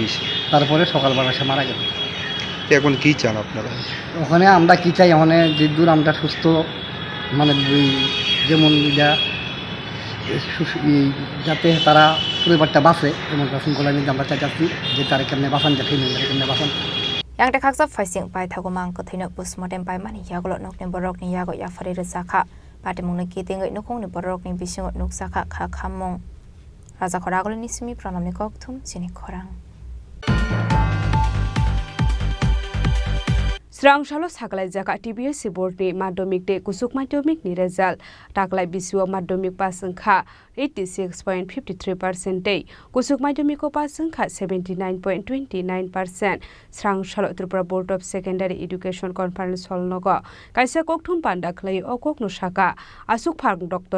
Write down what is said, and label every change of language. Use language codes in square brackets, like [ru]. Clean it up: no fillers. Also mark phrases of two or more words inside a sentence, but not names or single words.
[bn] তারপরে সকালবেলা সে মারা গেল এখন কি চান আপনারা ওখানে আমরা কি চাই ওখানে যে দূর আমরা সুস্থ মানে যেমন যাতে তারা পরিবারটা বাঁচে এমন শৃঙ্খলা নিয়ে আমরা চাইছি যে তারা কেমনে বাঁচান যায় কেমনে বাঁচান [trp] Yang dekak sab faising pai thago mang ko thina postmortem pai mani yagolo nokne borok ni yago ya fari rezakha pate mungni kiting ngai nokong ni borok ni bising nuksakha kha khamong raja khoragol ni simi pranam ni kok thum chini khorang Srangshalo saklai jaka TBS board ni madhyamik de kusuk madhyamik ni result taklai biswa madhyamik pasangkha 86.53% tei kusuk madhyamik ko pasangkha 79.29% Srangshalo Tripura Board of Secondary Education [en] Conference hall [trp] nogo kaisa kokthum panda khlai okok no saka asuk phang Dr.